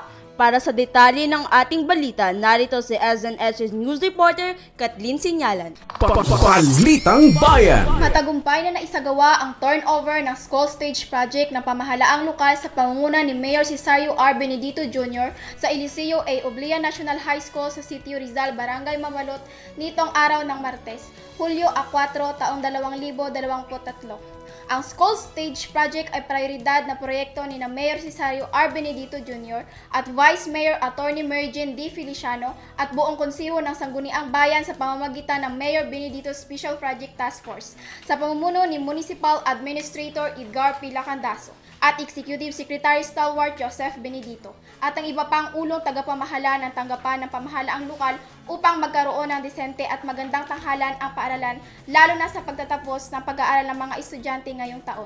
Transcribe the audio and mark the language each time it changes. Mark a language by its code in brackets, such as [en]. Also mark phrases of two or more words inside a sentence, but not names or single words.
[tl] Para sa detalye ng ating balita, narito si SNH's News Reporter Kathleen Sinyalan. Balitang Bayan. Matagumpay na naisagawa ang turnover ng [en] school stage project [tl] ng pamahalaang lokal sa pangunguna ni Mayor Cesario R. Benedito Jr. sa Eliseo A. Oblia National High School sa Sitio Rizal, Barangay Mamalot nitong araw ng Martes, Hulyo 4, taong 2023. Ang [en] school stage project [tl] ay prioridad na proyekto ni na Mayor Cesario R. Benedito Jr. at Vice Mayor Attorney Mary Jane D. Feliciano at buong konseho ng Sangguniang Bayan sa pamamagitan ng Mayor Benedito Special Project Task Force sa pamumuno ni [en] Municipal Administrator [tl] Edgar P. Lacandaso at [en] Executive Secretary [tl] Stalwart Joseph Benedito at ang iba pang ulong tagapamahala ng tanggapan ng pamahalaang lokal upang magkaroon ng disente at magandang tanghalan ang paaralan lalo na sa pagtatapos ng pag-aaral ng mga estudyante ngayong taon.